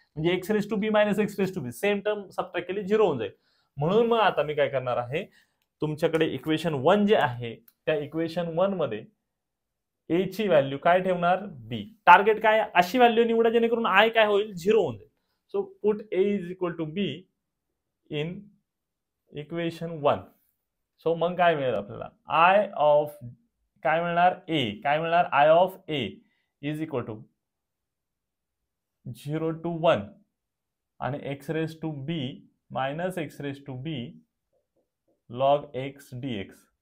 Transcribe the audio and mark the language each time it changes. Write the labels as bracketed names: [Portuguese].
[Marathi] म्हणजे x raise to be minus x raise to be, same term subtract केली 0 होऊन जाईल. म्हणून मग आता मी काय करणार आहे, तुमच्याकडे इक्वेशन 1 जे आहे त्या इक्वेशन 1 मध्ये ए ची व्हॅल्यू काय ठेवणार, बी. टार्गेट काय, अशी व्हॅल्यू निवडा जेणेकरून आय काय होईल, 0 होऊन जाईल. [English] So put A is equal to B in equation 1. [Marathi] So मग काय मिळेल आपल्याला, आय ऑफ काय मिळणार, ए काय मिळणार, [English] I of A is equal to 0 to 1 [Marathi] आणि x raise to be minus x raise to be log x dx.